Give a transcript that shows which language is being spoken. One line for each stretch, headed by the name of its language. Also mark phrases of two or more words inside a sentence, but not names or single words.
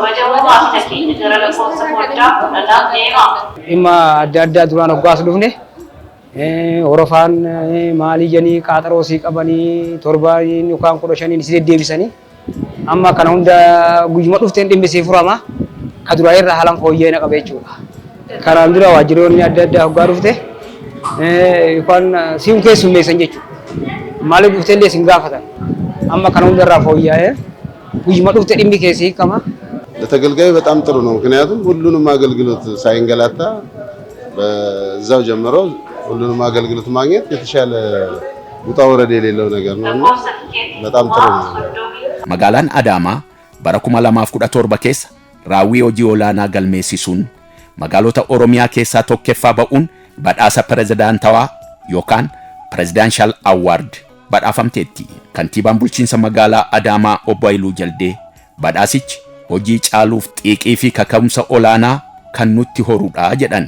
Oromo: Dhimma adda addaa duraan hoggaas dhufne horofaan maalii janii qaaxaroo sii qabanii torbaan yookaan 15 si deddeebisanii amma kana hunda guyyuma dhufteen dhimmi sii furama ka duraa irraa haalaan fooyyee qaba jechuudha. Karaan dura waajjiroonni adda addaa hoggaa dhufte yookaan siin keessummeessan jechuudha. Maaliif dhuftee illee siin gaafatan amma kana hunda irraa fooyyee guyyuma dhufte dhimmi keessi hiikama.
Amharic: ለተገልጋዩ በጣም ጥሩ ነው። ምክንያቱም ሁሉንም አገልግሎት ሳይንገላታ በዛው ጀምሮ ሁሉንም አገልግሎት ማግኘት የተሻለ ውጣ ወረድ የሌለው ነገር ነውና በጣም ጥሩ ነው።
Oromo: Magaalaan Adaamaa bara 2017 keessa raawwii hojii olaanaa galmeessisuun magaalota Oromiyaa keessaa tokkoffaa ba'uun badhaasa pirezidaantawaa yookaan
English: Presidential Award
Oromo: badhaafamteetti. Kantiibaan bulchiinsa magaalaa Adaamaa Obbo Haayiluu Jaldee badhaasichi hojii caaluuf xiiqii fi kaka'umsa olaanaa kan nutti horudha jedhan.